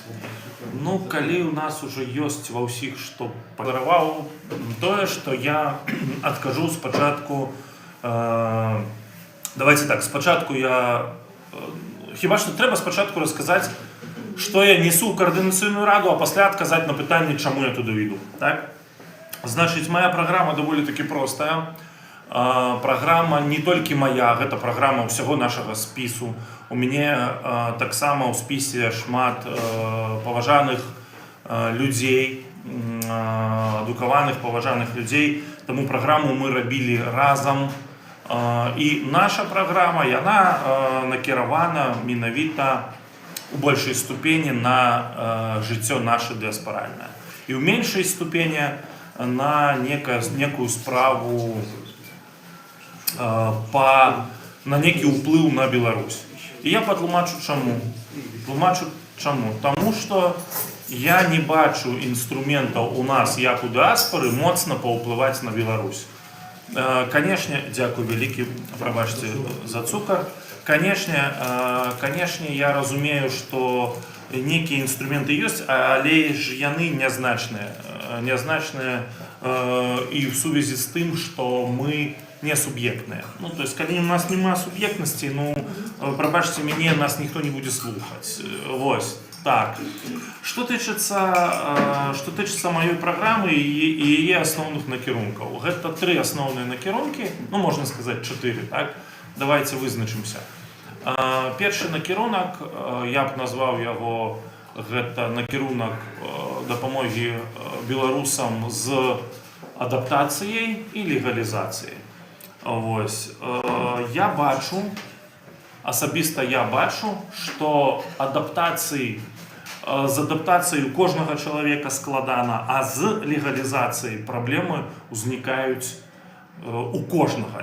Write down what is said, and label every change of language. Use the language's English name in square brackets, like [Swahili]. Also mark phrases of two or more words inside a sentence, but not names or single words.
[Ukrainian] Коли у нас уже є ва усіх що подарував, то, що я відкажу спочатку. Давайте так, спочатку я... Хіба що треба спочатку розказати, що я несу в координаційну раду, а після відказати на питання, чому я туди йду. Так? [Russian] Значит, моя программа довольно-таки простая. Программа не только моя, это программа всего нашего спису. У меня так само в списі шмат поважаних людей, адукованих поважаних людей. [Ukrainian] Тому програму ми робили разом. І наша програма, вона накерована менавіта у большей ступені на життя наше діаспоральне. І в меншій ступені на некую справу, на некий уплыв на Беларусь. И я потлумачу чому. Тому що я не бачу інструментів у нас, як у діаспори, [Belarusian] моцно поуплывать на Беларусь. [Russian] Конечно, [Ukrainian] дякую велике, пробачте за цукор. [Russian] Конечно, я разумею, что некие инструменты есть, [Belarusian] але ж яны нязначныя [Russian] и в связи с тем, что мы не субъектные. То есть, когда у нас нема субъектности, пробачьте меня, нас никто не будет слухать. Вот, так. Что тычется моей программы и ее основных накерунков. Это 3 основные накерунки, можно сказать 4, так? [Ukrainian] Давайте визначимся. Перший накерунок, я б назвав його, [Belarusian] гэта накерунок дапамогі беларусам з адаптацыяй і легалізацыяй. Асабіста я бачу, што з адаптацыяй кожнага чалавека складана, а з легалізацыяй праблемы ўзнікаюць у кожнага.